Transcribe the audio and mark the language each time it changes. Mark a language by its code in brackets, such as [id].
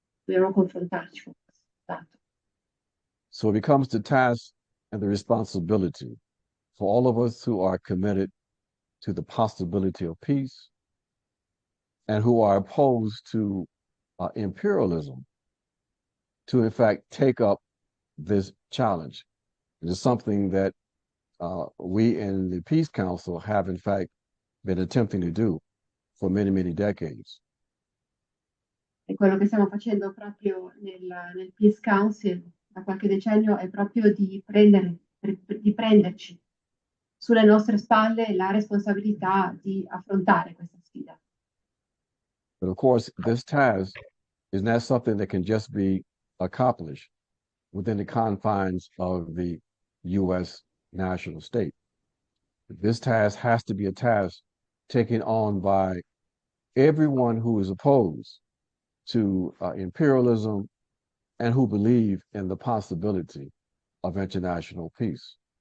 [it] dobbiamo confrontarci con questo dato. [en] So it becomes the task and the responsibility for all of us who are committed to the possibility of peace and who are opposed to imperialism to, in fact, take up this challenge. It is something that we in the Peace Council have, in fact, been attempting to do for many, many decades. [it] E quello che stiamo facendo proprio nel Peace Council da qualche decennio è proprio di prenderci sulle nostre spalle la responsabilità di affrontare questa sfida. [en] But of course, this task is not something that can just be accomplished within the confines of the U.S. national state. This task has to be a task taken on by everyone who is opposed to imperialism and who believe in the possibility of international peace.